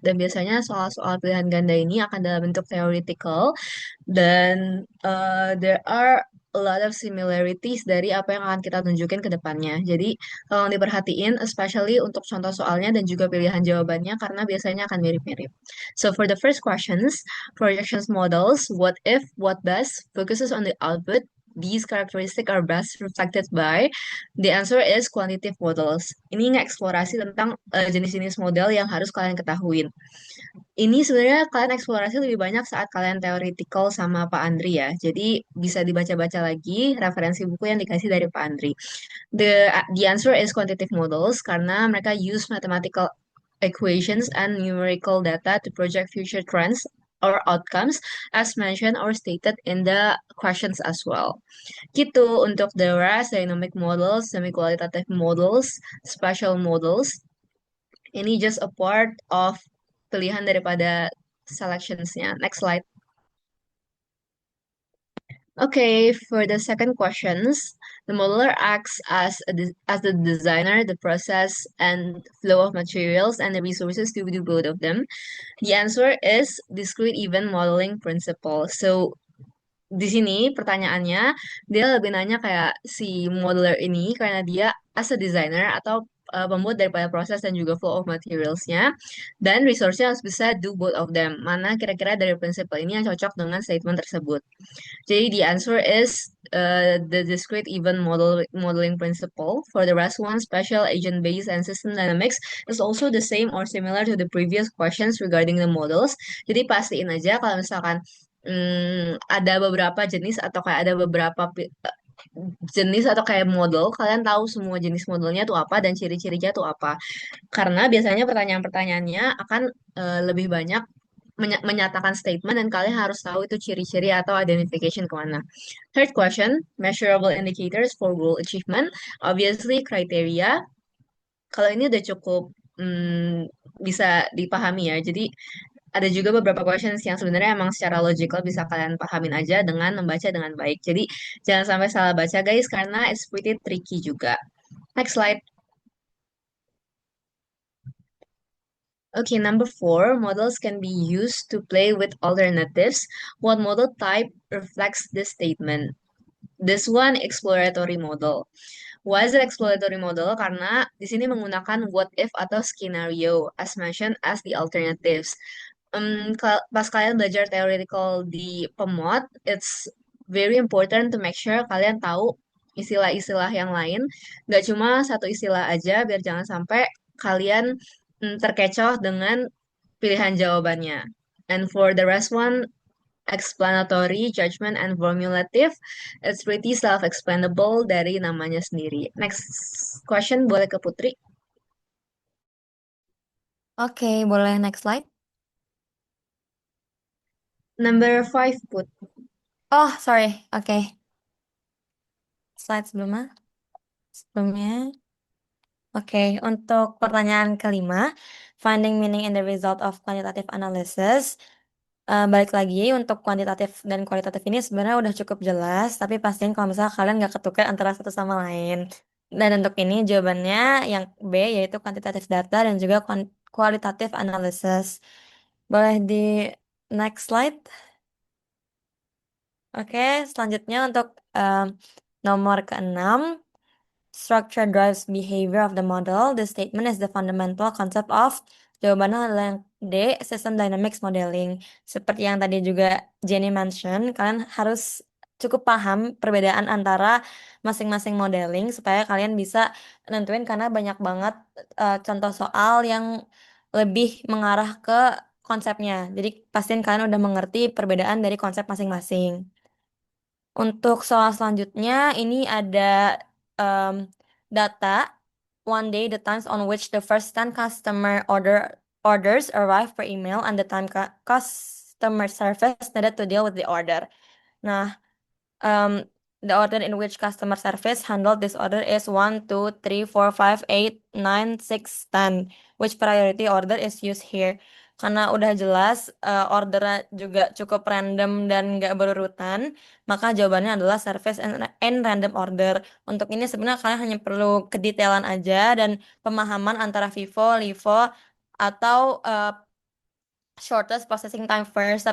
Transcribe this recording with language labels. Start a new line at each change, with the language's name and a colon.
Indonesian: Dan biasanya soal-soal pilihan ganda ini akan dalam bentuk theoretical dan
English: there are a lot of similarities
Indonesian: dari apa yang akan kita tunjukin ke depannya. Jadi tolong diperhatiin, especially untuk contoh soalnya dan juga pilihan jawabannya karena biasanya akan mirip-mirip.
English: So for the first questions, projections models, what if, what does, focuses on the output. These characteristics are best reflected by the answer is quantitative models.
Indonesian: Ini ngeksplorasi tentang jenis-jenis model yang harus kalian ketahuin. Ini sebenarnya kalian eksplorasi lebih banyak saat kalian theoretical sama Pak Andri ya. Jadi bisa dibaca-baca lagi referensi buku yang dikasih dari Pak Andri.
English: The answer is quantitative models
Indonesian: karena mereka
English: use mathematical equations and numerical data to project future trends or outcomes as mentioned or stated in the questions as well.
Indonesian: Gitu untuk
English: the rest dynamic models, semi-qualitative models, spatial models. Ini just a part of
Indonesian: pilihan daripada selectionsnya.
English: Next slide. Okay, for the second questions, the modeler acts as the designer, the process and flow of materials and the resources to do both of them. The answer is discrete event modeling principle.
Indonesian: So di sini pertanyaannya dia lebih nanya kayak si modeler ini karena dia
English: as a designer
Indonesian: atau pembuat daripada proses dan juga flow of materialsnya dan resource-nya harus bisa
English: do both of them.
Indonesian: Mana kira-kira dari prinsip ini yang cocok dengan statement tersebut.
English: Jadi the answer is the discrete event modeling principle. For the rest one, spatial agent based and system dynamics is also the same or similar to the previous questions regarding the models.
Indonesian: Jadi pastiin aja kalau misalkan ada beberapa jenis atau kayak ada beberapa jenis atau kayak model, kalian tahu semua jenis modelnya tuh apa dan ciri-cirinya tuh apa. Karena biasanya pertanyaan-pertanyaannya akan lebih banyak menyatakan statement dan kalian harus tahu itu ciri-ciri atau identification kemana.
English: Third question, measurable indicators for goal achievement. Obviously, criteria.
Indonesian: Kalau ini udah cukup bisa dipahami ya. Jadi ada juga beberapa questions yang sebenarnya emang secara logical bisa kalian pahamin aja dengan membaca dengan baik. Jadi jangan sampai salah baca guys karena
English: it's pretty tricky
Indonesian: juga. Next slide.
English: Okay, number 4, models can be used to play with alternatives. What model type reflects this statement? This one exploratory model. Why is it exploratory model?
Indonesian: Karena di sini menggunakan what if atau scenario
English: as mentioned as the alternatives.
Indonesian: Pas kalian belajar theoretical di pemod,
English: it's very important to make sure
Indonesian: kalian tahu istilah-istilah yang lain. Gak cuma satu istilah aja, biar jangan sampai kalian terkecoh dengan pilihan jawabannya.
English: And for the rest one, explanatory, judgment, and formulative, it's pretty self-explainable
Indonesian: dari namanya sendiri.
English: Next question,
Indonesian: boleh ke Putri. Oke, boleh next slide.
English: Number 5, Put.
Indonesian: Oh, sorry. Oke. Slide sebelumnya. Oke, untuk pertanyaan kelima,
English: finding meaning in the result of quantitative analysis.
Indonesian: Balik lagi untuk kuantitatif dan kualitatif ini sebenarnya udah cukup jelas, tapi pastiin kalau misalnya kalian nggak ketukar antara satu sama lain. Dan untuk ini jawabannya yang B, yaitu quantitative data dan juga qualitative analysis. Boleh di next slide. Oke, selanjutnya untuk nomor ke-6,
English: structure drives behavior of the model. The statement is the fundamental concept of.
Indonesian: Jawabannya adalah yang D, system dynamics modeling. Seperti yang tadi juga Jenny mention, kalian harus cukup paham perbedaan antara masing-masing modeling supaya kalian bisa nentuin karena banyak banget contoh soal yang lebih mengarah ke konsepnya. Jadi pastiin kalian udah mengerti perbedaan dari konsep masing-masing. Untuk soal selanjutnya, ini ada data.
English: One day, the times on which the first 10 customer orders arrive per email and the time customer service needed to deal with the order. Nah, the order in which customer service handled this order is 1, 2, 3, 4, 5, 8, 9, 6, 10. Which priority order is used here?
Indonesian: Karena udah jelas ordernya juga cukup random dan nggak berurutan, maka jawabannya adalah
English: service and random order.
Indonesian: Untuk ini sebenarnya kalian hanya perlu kedetailan aja dan pemahaman antara FIFO, LIFO, atau shortest processing time first.